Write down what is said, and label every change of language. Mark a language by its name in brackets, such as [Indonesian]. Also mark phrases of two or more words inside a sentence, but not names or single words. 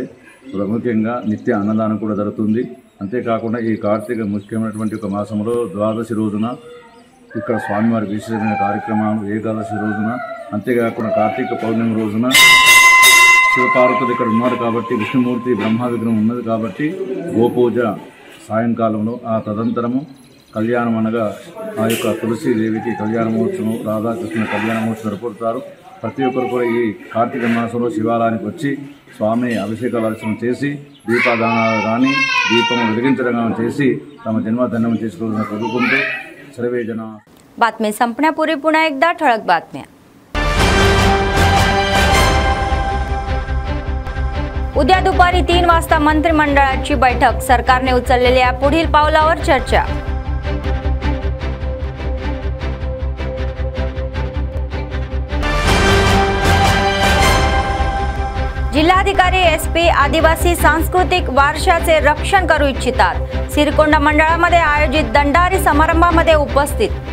[Telugu] ప్రాముఖ్యంగా నిత్య అన్నదానం కూడా జరుగుతుంది। అంతేకాకుండా ఈ కార్తీక ముఖ్యమైనటువంటి ఒక మాసంలో ద్వాదశి రోజున ఇక్కడ స్వామివారికి విశేషమైన కార్యక్రమాలు, ఏకాదశి రోజున, అంతేకాకుండా కార్తీక పౌర్ణమి రోజున శివపార్వతులు ఇక్కడ ఉన్నారు కాబట్టి, విష్ణుమూర్తి బ్రహ్మ విగ్రహం ఉన్నది కాబట్టి గోపూజ సాయంకాలంలో, ఆ తదంతరము కళ్యాణం అనగా ఆ యొక్క తులసీదేవికి కళ్యాణ మహోత్సవం, రాధాకృష్ణ కళ్యాణ మహోత్సవం జరుపుతారు। ప్రతి ఒక్కరు కూడా ఈ కార్తీక మాసంలో శివాలయానికి వచ్చి స్వామి అభిషేకాలు అర్చన చేసి దీపదానాలు కానీ దీపం వెలిగించడం కానీ చేసి తమ జన్మధన్యం చేసుకోవాలని కోరుకుంటూ [Sanskrit] सर्वे जना। [Marathi] बातमी संपण्यापूर्वी पुन्हा एकदा ठळक बातम्या। उद्या दुपारी 3 वाजता मंत्रिमंडळाची बैठक, सरकारने उचललेल्या पुढील पावलावर चर्चा। जिल्हाधिकारी एसपी आदिवासी सांस्कृतिक वारशाचे रक्षण करू इच्छितात, सिरकोंडा मंडळामध्ये आयोजित दंडारी समारंभामध्ये उपस्थित।